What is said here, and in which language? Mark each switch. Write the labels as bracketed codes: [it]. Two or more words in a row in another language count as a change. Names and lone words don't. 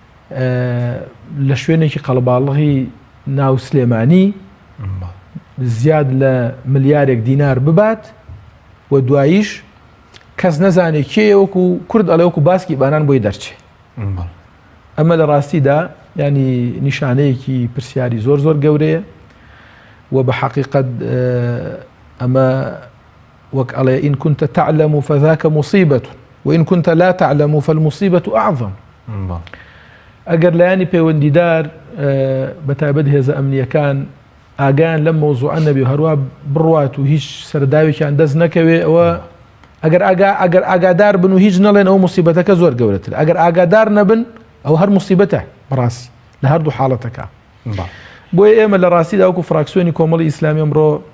[ckb] لە شوێنێکی قەڵباڵغی ناو سلێمانی زیاد لە ملیارێک دینار ببات و دواییش کەس نەزانێت کێ وەکو کورد ئەڵێ وەکو باسکی بانان بۆی دەرچێ ئەمە لە ڕاستیدا ینی نیشانەیەکی پرسیاری زۆر زۆر گەورەیە و بە حقیقت ئەمە وەک ئەڵێ [ar] ئین كنت تعلم فذاك مصيبة وإن كنت لا تعلم فالمصيبة أعظم [ckb] ئەگەر لایانی پەیوەندیدار بەتایبەت هێزە ئەمنیەکان ئاگیان لەم مۆزوعە نەبێ هەروە بڕوات و هیچ سەرداوێکیان دەست نەکەوێ ئەوە ئەگەر ئاگادار بن و هیچ نەڵێن ئەو موسیبەتەکە زۆر گەورەتر ئەگەر ئاگادار نەبن ئەو هەر موسیبەتە بەڕاستی لە هەردوو حاڵەتەکە بۆیە ئێمە لە ڕاستیدا وەکو فراکسیۆنی کۆمەڵی ئیسلامی ئەمڕۆ